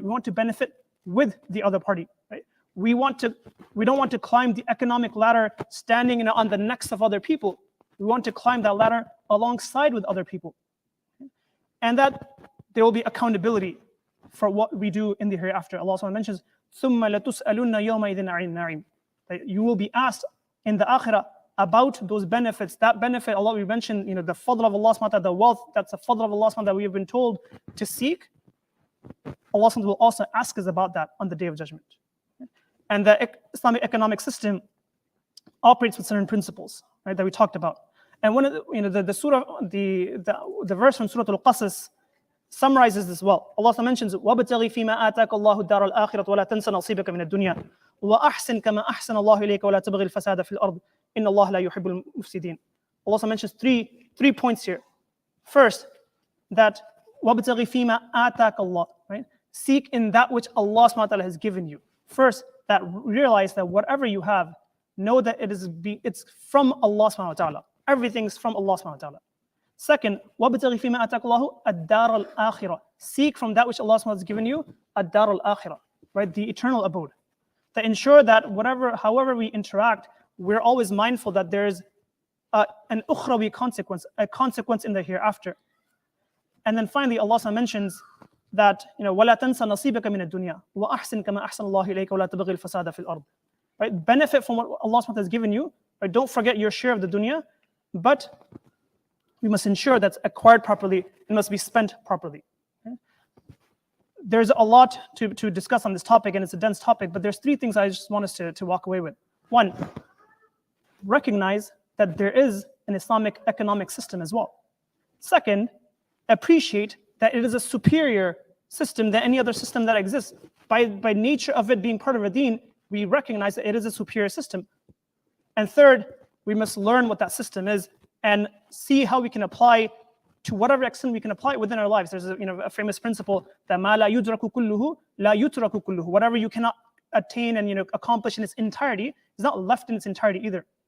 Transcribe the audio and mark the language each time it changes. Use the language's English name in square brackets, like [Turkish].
[English] We want to benefit with the other party. Right? We don't want to climb the economic ladder standing on the necks of other people. We want to climb that ladder alongside with other people. And that there will be accountability for what we do in the hereafter. Allah mentions, [Arabic] ثُمَّ لَتُسْأَلُنَّ يَوْمَئِذٍ عَنِ النَّعِيمِ. [English] That you will be asked in the akhirah about those benefits. That benefit, Allah, we mentioned, the fadl of Allah subhanahu wa ta'ala, the wealth, that's the fadl of Allah subhanahu wa ta'ala that we have been told to seek. Allah will also ask us about that on the Day of Judgment. And the Islamic economic system operates with certain principles, right, that we talked about. And one of the surah, the verse from Surah Al-Qasas summarizes this well. Allah mentions, [Arabic] وَابْتَغِ فِي مَا آتَاكَ اللَّهُ الدَّارَ الْآخِرَةَ وَلَا تَنْسَ نَصِيبَكَ مِنَ الدُّنْيَا وَأَحْسِنْ كَمَا أَحْسَنَ اللَّهُ إِلَيْكَ وَلَا تَبْغِ الْفَسَادَ فِي الْأَرْضِ إِنَّ اللَّهَ لَا يُحِبُّ الْمُفْسِدِينَ. [English] Allah mentions three points here. First, that [Arabic] وَابْتَغِ فِي مَا آتَاكَ اللَّهُ, [English] right? Seek in that which Allah subhanahu wa ta'ala has given you. First, that realize that whatever you have, know that it's from Allah subhanahu wa ta'ala. Everything's from Allah subhanahu wa ta'ala. Second, [Arabic] وَابْتَغِ فِيمَا أَتَاكَ اللَّهُ الدَّارَ الْآخِرَةِ. [English] Seek from that which Allah subhanahu wa ta'ala has given you, [Arabic] الدَّارَ الْآخِرَةِ, [English] right? The eternal abode. To ensure that however we interact, we're always mindful that there's an ukhrawi consequence, a consequence in the hereafter. And then finally, Allah mentions that, [Arabic] وَلَا تَنْسَ نَصِيبَكَ مِنَ الدُّنْيا وَأَحْسِنْ كَمَا أَحْسَنَ اللَّهُ إِلَيْكَ وَلَا تَبْغِ الْفَسَادَ فِي الْأَرْضِ. [English] Right? Benefit from what Allah has given you. Right? Don't forget your share of the dunya, but we must ensure that's acquired properly and must be spent properly. Okay? There's a lot to discuss on this topic, and it's a dense topic, but there's three things I just want us to walk away with. One, recognize that there is an Islamic economic system as well. Second, appreciate that it is a superior system than any other system that exists. By nature of it being part of a deen, we recognize that it is a superior system. And third, we must learn what that system is and see how we can apply to whatever extent we can apply it within our lives. There's a famous principle that [Arabic] مَا لَا يُدْرَكُ كُلُّهُ لَا يُتْرَكُ كُلُّهُ. [English] Whatever you cannot attain and accomplish in its entirety is not left in its entirety either.